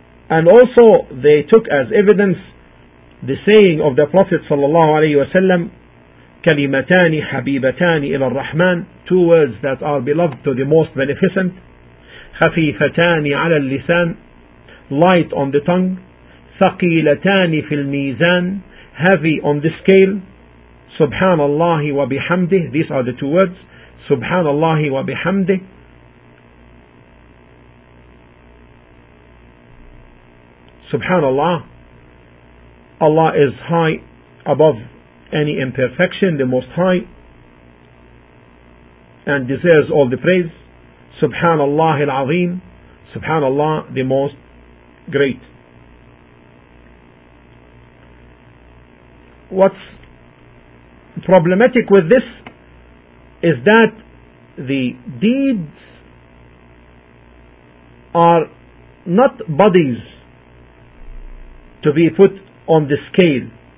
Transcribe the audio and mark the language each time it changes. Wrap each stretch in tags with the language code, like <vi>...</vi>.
<en>And also they took as evidence the saying of the Prophet sallallahu alayhi wa sallam,</en> <ar>كَلِمَتَانِ حَبِيبَتَانِ إِلَى الرَّحْمَنِ,</ar> <en>two words that are beloved to the most beneficent,</en> <ar>خَفِيفَتَانِ عَلَى اللِّسَانِ,</ar> <en>light on the tongue,</en> <ar>ثقيلتان في الميزان,</ar> <en>heavy on the scale.</en> <ar>سبحان الله وبحمده,</ar> <en>these are the two words,</en> <ar>سبحان الله وبحمده. سبحان الله,</ar> <en>Allah is high above any imperfection, the most high, and deserves all the praise.</en> <ar>سبحان الله العظيم, سبحان الله,</ar> <en>the most great. What's problematic with this is that the deeds are not bodies to be put on the scale.</en>